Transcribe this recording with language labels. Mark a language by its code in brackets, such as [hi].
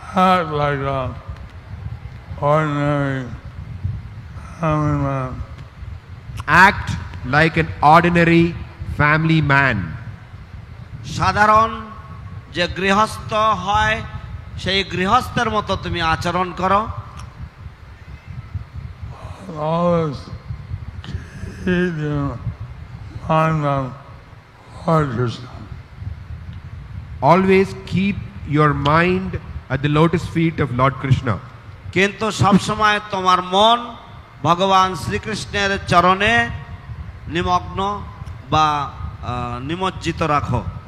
[en] Act like an ordinary family man. Act like an ordinary family man. [bn] সাধারণ যে গৃহস্থ হয় সেই গৃহস্থের মতো তুমি আচরণ করো। [en] Always keep your mind on Lord Krishna. Always keep your mind at the lotus feet of Lord Krishna. [bn] কিন্তু সবসময় তোমার মন ভগবান শ্রীকৃষ্ণের চরণে নিমগ্ন বা নিমজ্জিত রাখো।